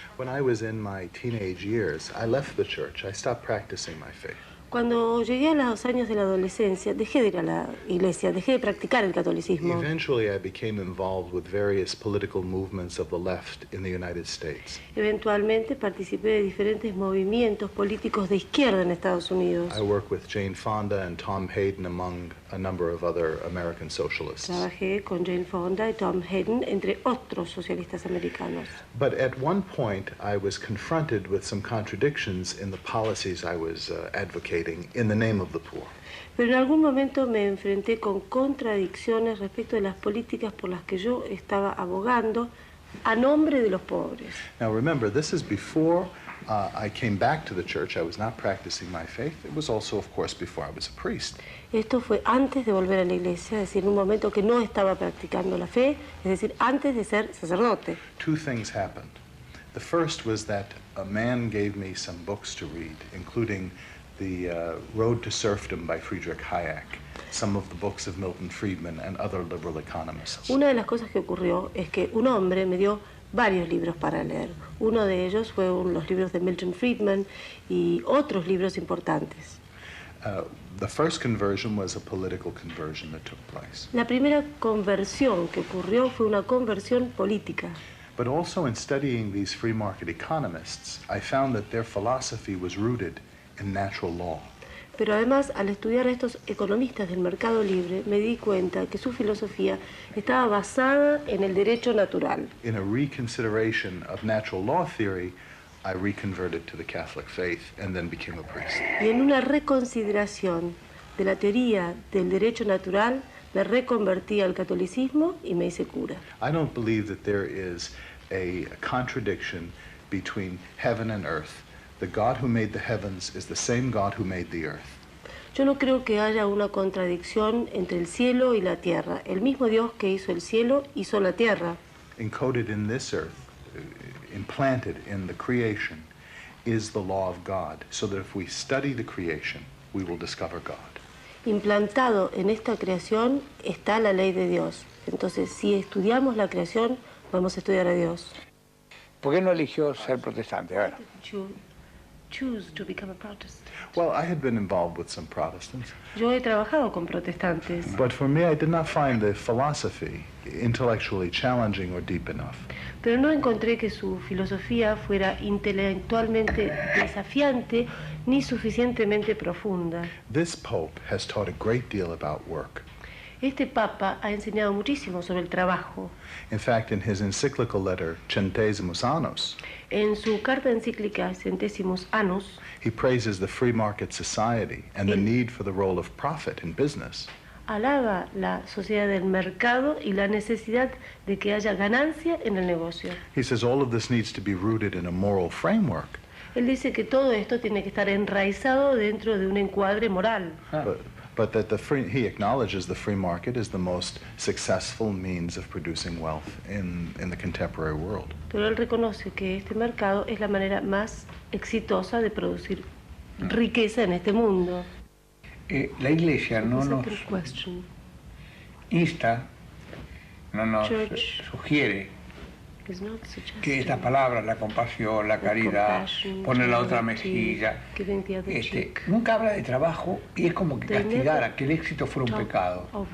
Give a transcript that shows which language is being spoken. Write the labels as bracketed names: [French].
[English] When I was in my teenage years, I left the church. I stopped practicing my faith. [Spanish] Cuando llegué a los años de la adolescencia, dejé de ir a la iglesia, dejé de practicar el catolicismo. [English] Eventually, I became involved with various political movements of the left in the United States. [Spanish] Eventualmente participé de diferentes movimientos políticos de izquierda en Estados Unidos. [English] I work with Jane Fonda and Tom Hayden, among a number of other American socialists. [Spanish] Trabajé con Jane Fonda y Tom Hayden, entre otros socialistas americanos. [English] But at one point, I was confronted with some contradictions in the policies I was advocating in the name of the poor. [Spanish] Pero en algún momento me enfrenté con contradicciones respecto de las políticas por las que yo estaba abogando a nombre de los pobres. [English] Now remember, this is before I came back to the church. I was not practicing my faith. It was also, of course, before I was a priest. [Spanish] Esto fue antes de volver a la iglesia, es decir, en un momento que no estaba practicando la fe, es decir, antes de ser sacerdote. [English] Two things happened. The first was that a man gave me some books to read, including The Road to Serfdom by Friedrich Hayek, some of the books of Milton Friedman and other liberal economists. [Spanish] Una de las cosas que ocurrió es que un hombre me dio varios libros para leer. Uno de ellos fue los libros de Milton Friedman y otros libros importantes. [English] The first conversion was a political conversion that took place. [Spanish] La primera conversión que ocurrió fue una conversión política. [English] But also in studying these free market economists, I found that their philosophy was rooted in natural law. [Spanish] Pero además, al estudiar a estos economistas del mercado libre, me di cuenta que su filosofía estaba basada en el derecho natural. [English] In a reconsideration of natural law theory, I reconverted to the Catholic faith and then became a priest. [Spanish] Y en una reconsideración de la teoría del derecho natural, me reconvertí al catolicismo y me hice cura. [English] I don't believe that there is a contradiction between heaven and earth. The God who made the heavens is the same God who made the earth. [Spanish] Yo no creo que haya una contradicción entre el cielo y la tierra. El mismo Dios que hizo el cielo hizo la tierra. [English] Encoded in this earth, implanted in the creation, is the law of God, so that if we study the creation, we will discover God. [Spanish] Implantado en esta creación está la ley de Dios. Entonces, si estudiamos la creación, podemos estudiar a Dios. ¿Por qué no eligió ser protestante? A ver. [English] Choose to become a Protestant. Well, I had been involved with some Protestants. [Spanish] Yo he trabajado con protestantes. [English] But for me, I did not find the philosophy intellectually challenging or deep enough. [Spanish] Pero no encontré que su filosofía fuera intelectualmente desafiante ni suficientemente profunda. [English] This Pope has taught a great deal about work. [Spanish] Este Papa ha enseñado muchísimo sobre el trabajo. [English] In fact, in his encyclical letter, Centesimus Annus, [Spanish] En su carta encíclica Centesimus Annus, [English] he praises the free market society and the need for the role of profit in business. [Spanish] alaba la sociedad del mercado y la necesidad de que haya ganancia en el negocio. [English] He says all of this needs to be rooted in a moral framework. [Spanish] Él dice que todo esto tiene que estar enraizado dentro de un encuadre moral. [English] But that he acknowledges the free market is the most successful means of producing wealth in the contemporary world. [Spanish] Pero él reconoce que este mercado es la manera más exitosa de producir riqueza en este mundo. La Iglesia no nos insta, no nos sugiere que estas palabras, la compasión, la caridad, poner la otra mejilla, nunca habla de trabajo y es como que castigara que el éxito fuera un pecado.